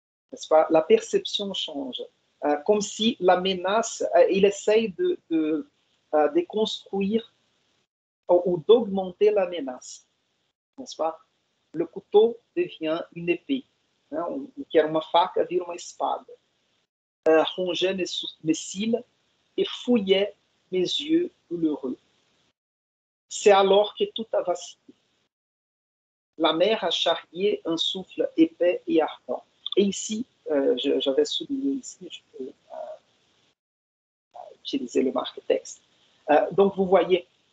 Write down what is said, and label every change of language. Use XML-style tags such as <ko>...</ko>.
<fr>N'est-ce pas? La perception change. Comme si la menace, il essaye de construire ou d'augmenter la menace. N'est-ce pas? Le couteau devient une épée.</fr> <pt>Né? Que era uma faca vira uma espada.</pt> <fr>Rongeait mes cils et fouillait mes yeux douloureux. C'est alors que tout a vacillé. La mer a charrié un souffle épais et ardent. Et ici, j'avais souligné ici, je peux utiliser le marque-texte. Donc, vous voyez,</fr>